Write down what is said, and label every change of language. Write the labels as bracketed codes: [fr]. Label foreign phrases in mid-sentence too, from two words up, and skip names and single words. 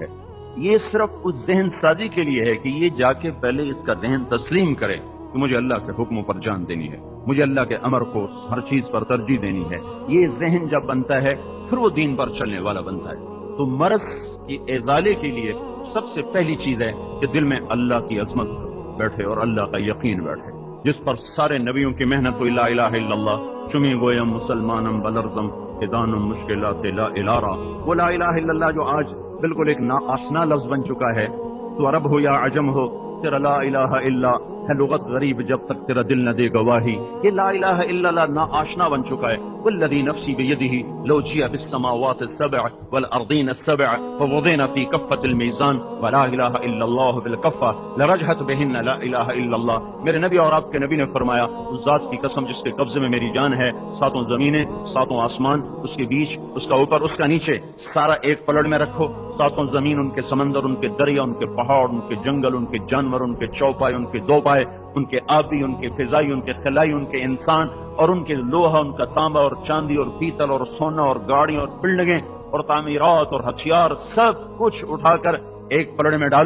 [ur] یہ صرف اس ذہن سازی کے لیے ہے کہ یہ جا کے پہلے اس کا ذہن تسلیم کرے کہ مجھے اللہ کے حکموں پر جان دینی ہے، مجھے اللہ کے امر کو ہر چیز پر ترجیح دینی ہے۔ یہ ذہن جب بنتا ہے پھر وہ دین پر چلنے والا بنتا ہے۔ تو مرض کی ازالے کے لیے سب سے پہلی چیز ہے کہ دل میں اللہ کی عظمت بیٹھے اور اللہ کا یقین بیٹھے، جس پر سارے نبیوں کی محنت ہوئی۔ [ar] لا الہ الا اللہ [fa] چمی گویم مسلمانم بلرزم ہدانم مشکلات لا الارا، [ur] وہ [ar] لا الہ الا اللہ [ur] جو آج بالکل ایک ناآشنا لفظ بن چکا ہے، تو عرب ہو یا عجم ہو، تیرا [ar] لا الہ الا [ur] ہے لغت غریب جب تک تیرا دل نہ دے گواہی۔ یہ [ar] لا الہ الا اللہ [ur] ناآشنا بن چکا ہے۔ [ar] والذی نفسی بیدہ لو جیع بالسماوات السبع والارضین السبع فوضعن فی کفۃ المیزان ولا الہ الا اللہ بالکفہ لرجحت بہن لا الہ الا اللہ۔ [ur] میرے نبی اور آپ کے نبی نے فرمایا، اس ذات کی قسم جس کے قبضے میں میری جان ہے، 7 زمینیں 7 آسمان، اس کے بیچ، اس کا اوپر، اس کا نیچے، سارا ایک پلڑ میں رکھو۔ 7 زمین، ان کے سمندر، ان کے دریا، ان کے پہاڑ، ان کے جنگل، ان کے جانور، ان کے چوپائے، ان کے دوپائے، ان کے آبی، ان کے فضائی، ان کے خلائی، ان کے انسان، اور ان کے لوہا، ان کا تانبا اور چاندی اور پیتل اور سونا اور گاڑیاں اور بلڈنگیں اور تعمیرات اور ہتھیار، سب کچھ اٹھا کر ایک پلڑ میں ڈالو۔